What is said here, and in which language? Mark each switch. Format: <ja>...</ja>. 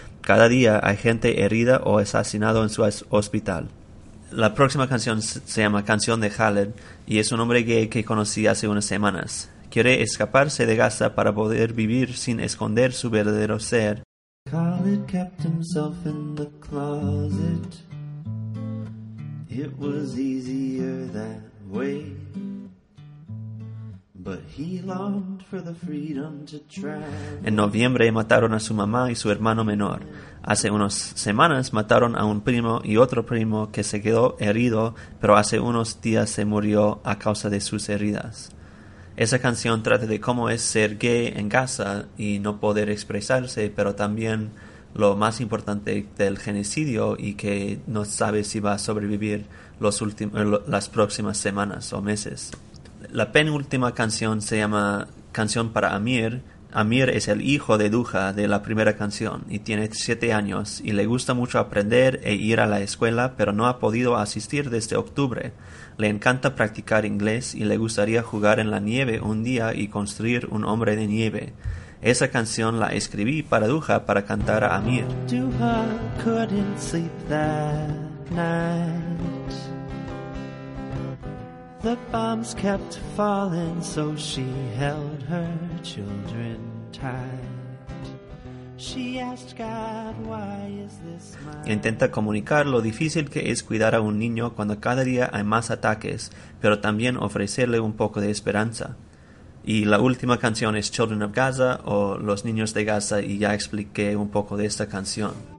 <es>Cada día hay gente herida o asesinado en su hospital. La próxima canción se llama Canción de Khaled y es un hombre gay que conocí hace unas semanas. Quiere escaparse de Gaza para poder vivir sin esconder su verdadero ser.</es> <en>Khaled kept himself in the closet. It was easier that way. But he longed for the freedom to travel.</en> <es>En noviembre mataron a su mamá y su hermano menor. Hace unas semanas mataron a un primo y otro primo que se quedó herido, pero hace unos días se murió a causa de sus heridas. Esa canción trata de cómo es ser gay en Gaza y no poder expresarse, pero también lo más importante del genocidio y que no sabe si va a sobrevivir las próximas semanas o meses. La penúltima canción se llama Canción para Amir. Amir es el hijo de Duha de la primera canción y tiene 7 años y le gusta mucho aprender e ir a la escuela, pero no ha podido asistir desde octubre. Le encanta practicar inglés y le gustaría jugar en la nieve un día y construir un hombre de nieve. Esa canción la escribí para Duha para cantar a Amir.</es> <en>Duha couldn't sleep that night. The bombs kept falling, so she held her children tight. She asked God, why is this my...</en> <es>Intenta comunicar lo difícil que es cuidar a un niño cuando cada día hay más ataques, pero también ofrecerle un poco de esperanza. Y la última canción es Children of Gaza o Los Niños de Gaza, y ya expliqué un poco de esta canción.</es>